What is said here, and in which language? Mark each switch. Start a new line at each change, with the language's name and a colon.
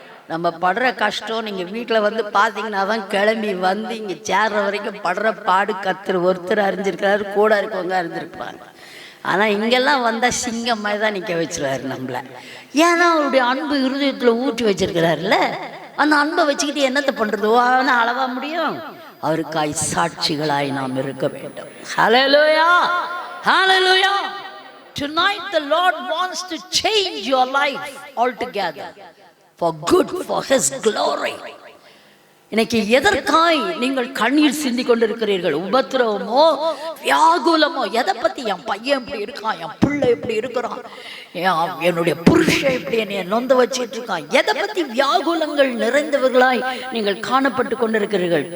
Tamil: நம்ம படுற கஷ்டம் நீங்கள் வீட்டில் வந்து பார்த்தீங்கன்னா தான் கிளம்பி வந்து இங்கே சேர்ற வரைக்கும் படுற பாடு ஒருத்தர் அறிஞ்சிருக்கிறாரு, கூட இருக்கவங்க அறிஞ்சிருப்பாங்க. ஆனால் இங்கெல்லாம் வந்தால் சிங்கம் மாதிரி தான் நிற்க வச்சுருவாரு நம்மளை. ஏன்னா அவருடைய அன்பு இருதயத்தில் ஊற்றி வச்சிருக்கிறாருல்ல, அந்த அன்பை வச்சுக்கிட்டு என்னத்தை பண்ணுறது? ஆனால் அளவா முடியும்? அவருக்காய் சாட்சிகளாய் நாம் இருக்க வேண்டும். ஹல்லேலூயா, ஹல்லேலூயா.
English: Tonight the Lord wants to change your life altogether for good, for His glory.
Tamil: இன்னைக்கு எதற்காய் நீங்கள் கண்ணீர் சிந்தி கொண்டிருக்கிறீர்கள்? உபத்திரவமோ வியாகுலமோ, எதை பத்தி? என் பையன் இப்படி இருக்கான், என் பிள்ளை இப்படி இருக்கிறான், என்னுடைய புருஷன் இப்படி என்னை நொந்த வச்சிட்டு இருக்கான், எதை பத்தி வியாகுலங்கள் நிறைந்தவர்களாய் நீங்கள் காணப்பட்டு கொண்டிருக்கிறீர்கள்?